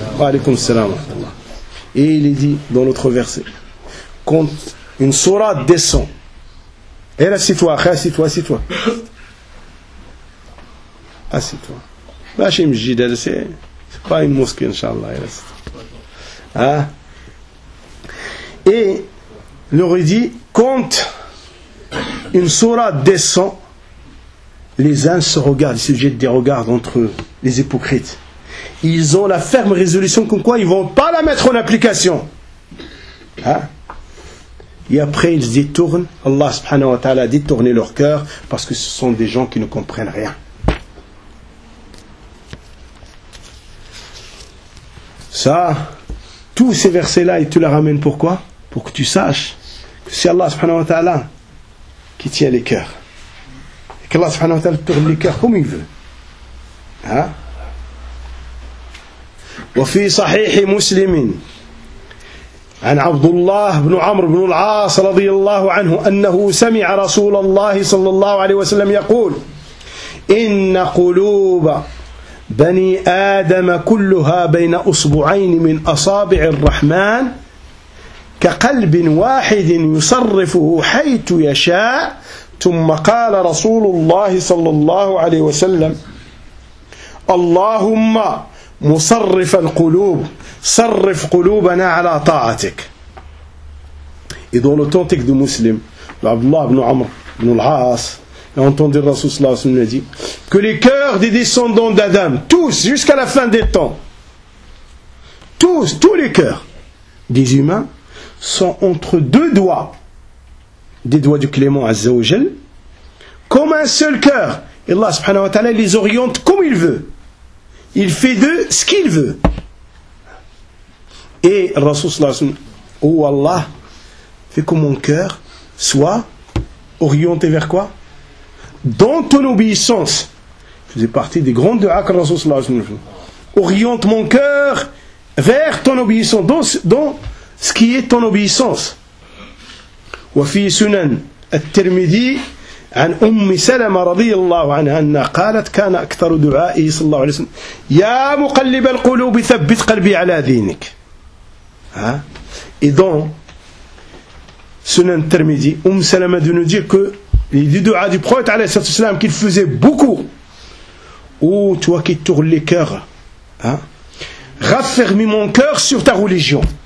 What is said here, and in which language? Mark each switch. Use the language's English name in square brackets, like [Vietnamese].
[Arabic] وعليكم السلام ورحمة الله. [French] Et il est dit dans l'autre verset, quand une sourate descend, et là, assieds-toi. Lâche une jide, c'est pas une mosquée, Inch'Allah. Et il aurait dit, quand une sourate descend, les uns se regardent, ils se jettent des regards entre eux, les hypocrites. Ils ont la ferme résolution comme quoi ils ne vont pas la mettre en application. Hein? Et après, ils détournent. Allah subhanahu wa ta'ala a détourné leur cœur parce que ce sont des gens qui ne comprennent rien. Ça, tous ces versets-là, ils te les ramènent pourquoi ? Pour que tu saches que c'est Allah subhanahu wa ta'ala qui tient les cœurs. Et qu'Allah subhanahu wa ta'ala tourne les cœurs comme il veut. Hein? [Arabic] وفي صحيح مسلم عن عبد الله بن عمرو بن العاص رضي الله عنه أنه سمع رسول الله صلى الله عليه وسلم يقول إن قلوب بني آدم كلها بين أصبعين من أصابع الرحمن كقلب واحد يصرفه حيث يشاء ثم قال رسول الله صلى الله عليه وسلم اللهم مصرف القلوب صرف قلوبنا على طاعتك. [French] Et dans l'authentique de Muslim, Abdullah ibn Amr ibn al-As a entendu le Rasoul sallallahu alayhi wa sallam dire que les cœurs des descendants d'Adam, tous jusqu'à la fin des temps, tous les cœurs des humains sont entre deux doigts, des doigts du Clément Azza wa Jal, comme un seul cœur. Et Allah subhanahu wa ta'ala les oriente comme il veut. Il fait de ce qu'il veut. Et Rasoul sallallahu alayhi wa sallam, oh Allah, fais que mon cœur soit orienté vers quoi? Dans ton obéissance. Je faisais partie des grandes du'a que Rasoul sallallahu alayhi wa sallam. Oriente mon cœur vers ton obéissance, dans ce qui est ton obéissance. [Arabic] Wa fi sunan at-Tirmidhi عن أم سلمة رضي الله عنها أنها قالت كان أكثر دعائه صلى الله عليه وسلم يا مقلب القلوب ثبت قلبي على دينك. ها إذن سنن الترمذي أم سلمة تنجي [French] que les [Arabic] دعاء [French] du prophète [Arabic] عليه الصلاة والسلام [French] qu'il faisait beaucoup. Oh toi qui tournes les cœurs, raffermis mon cœur sur ta religion.